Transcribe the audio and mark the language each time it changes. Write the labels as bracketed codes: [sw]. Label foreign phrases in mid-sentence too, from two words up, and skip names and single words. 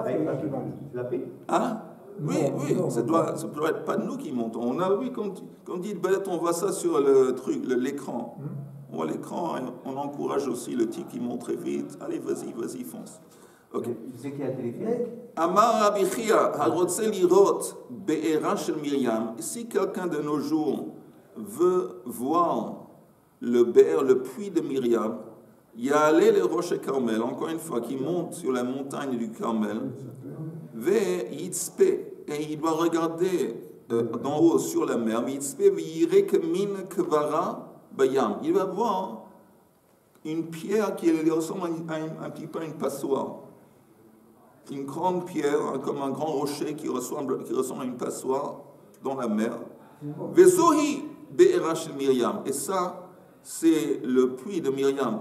[fr] Ah oui, ça doit être pas nous qui montons. Quand on dit on voit ça sur l'écran. On voit l'écran et on encourage aussi le type qui monte très vite. Allez, vas-y, fonce. Ok. Tu sais qui a le téléphérique? [he] אמר רבי חייא הרוצה לראות בארה של מרים. [fr] Si quelqu'un de nos jours veut voir le puits de Myriam, [he] יעלה לראש כרמל, [fr] encore une fois, qui monte sur la montagne du Carmel, ve'yitzpe, et il doit regarder d'en haut sur la mer, [he] ויצפה ויראה כמין כברה בים. [fr] Il va voir une pierre qui ressemble un petit peu à une passoire. Une grande pierre, comme un grand rocher qui ressemble à une passoire dans la mer. [he] וזהו בארה של מרים. [fr] Et ça, c'est le puits de Myriam.